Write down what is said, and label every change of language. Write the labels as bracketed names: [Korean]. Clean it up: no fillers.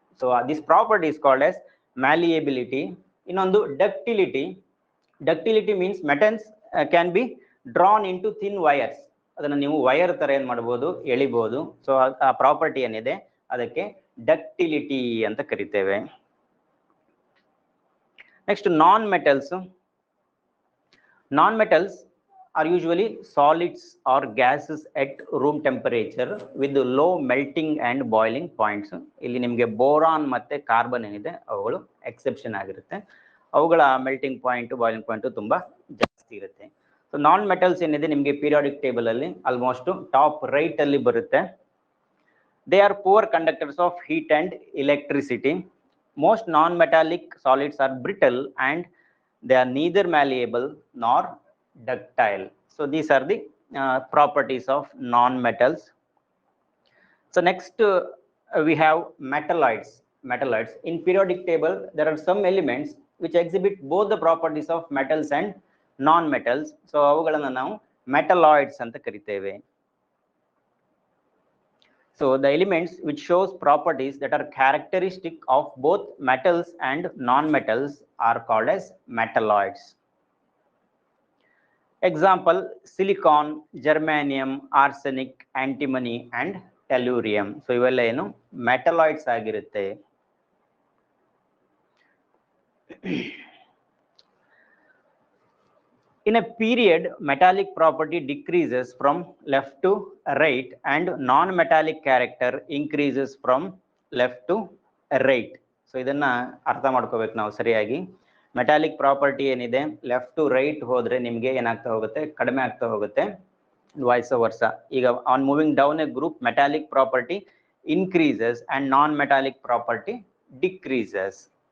[English] So this property is called as malleability. ಇನ್ನೊಂದು ductility. Ductility means metals can be drawn into thin wires. [Kannada] ಅದನ್ನು ನೀವು wire ತರ ಏನ್ ಮಾಡಬಹುದು, ಎಳಿಬಹುದು. So ಆ ಪ್ರಾಪರ್ಟಿ ಏನಿದೆ ಅದಕ್ಕೆ ಡಕ್ಟಿಲಿಟಿ ಅಂತ ಕರಿತೇವೆ. [English] Next non metals. Non-metals are usually solids or gases at room temperature with low melting and boiling points. [Kannada] ಇಲ್ಲಿ ನಿಮಗೆ ಬೋರಾನ್ ಮತ್ತೆ ಕಾರ್ಬನ್ ಏನಿದೆ ಅವುಗಳು ಎಕ್ಸೆಪ್ಷನ್ ಆಗಿರುತ್ತೆ. ಅವುಗಳ ಮೆಲ್ಟಿಂಗ್ ಪಾಯಿಂಟ್, ಬಾಯ್ಲಿಂಗ್ ಪಾಯಿಂಟ್ ತುಂಬಾ ಜಾಸ್ತಿ ಇರುತ್ತೆ. ಸೊ ನಾನ್ ಮೆಟಲ್ಸ್ ಏನಿದೆ ನಿಮಗೆ ಪೀರಿಯಾಡಿಕ್ ಟೇಬಲ್ ಅಲ್ಲಿ ಆಲ್ಮೋಸ್ಟ್ ಟಾಪ್ ರೈಟ್ ಅಲ್ಲಿ ಬರುತ್ತೆ. [English] They are poor conductors of heat and electricity. Most non metallic solids are brittle and they are neither malleable nor ductile. So these are the properties of non-metals. So next we have metalloids. Metalloids in periodic table there are some elements which exhibit both the properties of metals and non-metals. [Kannada] So ಅವುಗಳನ್ನು ನಾವು metalloids ಅಂತ ಕರಿತೇವೆ. [English] So the elements which shows properties that are characteristic of both metals and non-metals are called as metalloids. Example: silicon, germanium, arsenic, antimony and tellurium. [Kannada] So ಇವೆಲ್ಲ ಏನು metalloids ಆಗಿರುತ್ತೆ. [English] In a period, metallic property decreases from left to right and non-metallic character increases from left to right. [Kannada] So ಇದನ್ನ ಅರ್ಥ ಮಾಡ್ಕೋಬೇಕು ನಾವು ಸರಿಯಾಗಿ. Metallic property ಏನಿದೆ left to right ಹೋದ್ರೆ ನಿಮಗೆ ಏನಾಗ್ತಾ ಹೋಗುತ್ತೆ, ಕಡಿಮೆ ಆಗ್ತಾ ಹೋಗುತ್ತೆ, ವೈಸ್ ವರ್ಸ. [English] ಈಗ on moving down a group, metallic property increases and non-metallic property decreases.